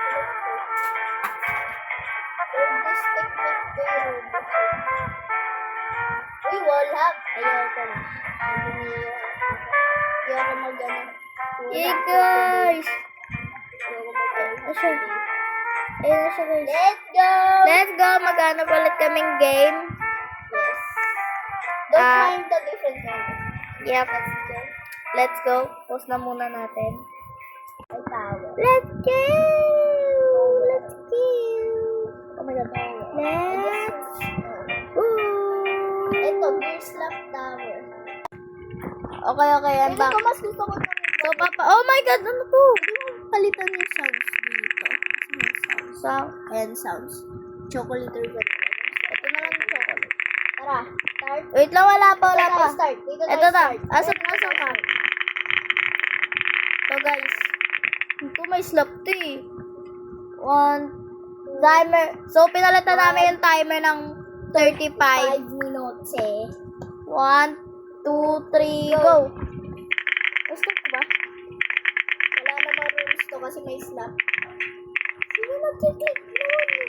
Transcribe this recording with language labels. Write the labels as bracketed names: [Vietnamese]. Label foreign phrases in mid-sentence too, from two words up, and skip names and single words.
[English] This technique pero... [Filipino] Uy, wala. Ayoko na. Ayoko mag-ano. Yay, guys! Ayun siya. Ayun na siya, guys. [English] Let's go! Let's go! [Filipino] Maghanap ulit kaming game. [English] Yes. Don't Ah. mind the different number. Yep. Let's go. Let's go. [Filipino] Pause na muna natin. Ay, [English] tower. Let's go! Let's go! Oh my God. Let's go! Ito, beer slap tower. Okay, okay. I'm [Filipino] Hindi [English] back. [Filipino] ko mas gusto ko ng [English] So, papa, oh my God, [Filipino] ano to? palitan yung sounds dito. [English] Sound. Ayan, sounds. Chocolate or vanilla. [Filipino] Ito na lang yung chocolate. Tara, start. Wait lang, wala pa, wala Dito pa. tayo start. Dito tayo Ito na. [English] start. [Filipino] Asan ka? [English] So, guys. [Filipino] Ito may slap to eh. One. [English] Timer. [Filipino] So, pinalitan namin yung timer ng 35. [English] 5 minutes eh. 1, 2, 3, go! Stop [Filipino] ko ba? Wala namang rules to kasi may slap. Sino nag-click naman?